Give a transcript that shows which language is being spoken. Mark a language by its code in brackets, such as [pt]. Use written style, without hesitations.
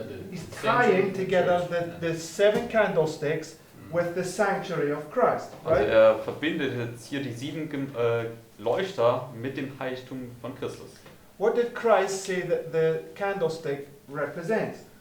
[en] He's tying together the 7 candlesticks with the sanctuary of Christ, [de] Also [en] right? [de] er verbindet jetzt hier die 7 Leuchter mit dem Heiligtum von Christus. [en] What did Christ say that the candlestick represents?